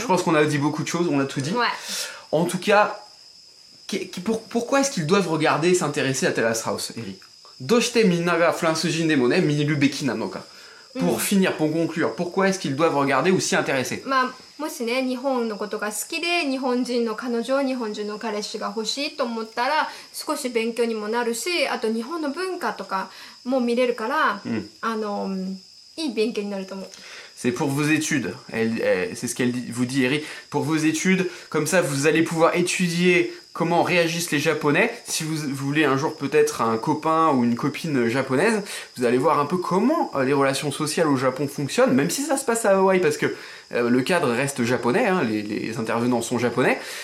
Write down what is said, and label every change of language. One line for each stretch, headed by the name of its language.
French: Je pense qu'on a dit beaucoup de choses, on a tout dit. Ouais. En tout cas, pourquoi est-ce qu'ils doivent regarder et s'intéresser à Terrace House, Eri?
Japanese: Doshite minna ga fransujin demo ne miru beki na no ka?
French: Pour finir, pour conclure, pourquoi est-ce qu'ils doivent regarder ou s'y intéresser?
Japanese: まあもしね日本のことが好きで日本人の彼女日本人の彼氏が欲しいと思ったら少し勉強にもなるしあと日本の文化とかも見れるから、いい勉強になると思う。
French: C'est pour vos études, c'est ce qu'elle vous dit, Eri. Pour vos études, comme ça vous allez pouvoir étudier comment réagissent les Japonais. Si vous voulez un jour peut-être un copain ou une copine japonaise, vous allez voir un peu comment les relations sociales au Japon fonctionnent, même si ça se passe à Hawaï, parce que le cadre reste japonais, hein, les intervenants sont japonais.